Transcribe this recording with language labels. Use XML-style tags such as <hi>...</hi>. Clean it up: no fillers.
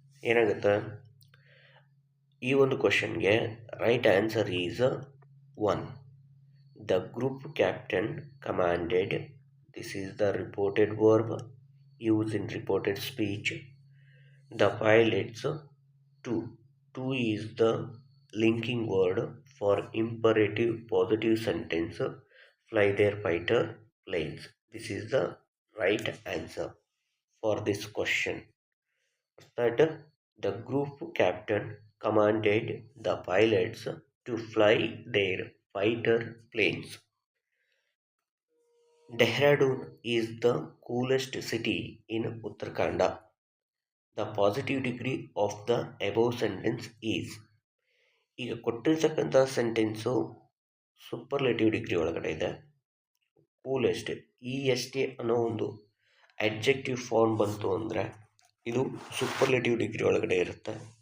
<kn>ಏನಾಗುತ್ತೆ, ಈ ಒಂದು ಕ್ವಶನ್ಗೆ</kn> <en>Right answer is 1. The group captain commanded. This is the reported verb used in reported speech. The pilots, 2. 2 is the linking word for imperative positive sentence, fly their fighter planes. This is the right answer for this question. That the group captain commanded the pilots to fly their fighter planes. Dehradun is the coolest city in Uttarakhand. The positive degree of the above sentence is.</en> <kn>ಈಗ ಕೊಟ್ಟಿರ್ತಕ್ಕಂಥ sentence superlative degree ಒಳಗಡೆ ಇದೆ. Coolest, EST ಅನ್ನೋ ಒಂದು adjective form ಬಂತು ಅಂದರೆ ಇದು superlative degree ಒಳಗಡೆ ಇರುತ್ತೆ.</kn>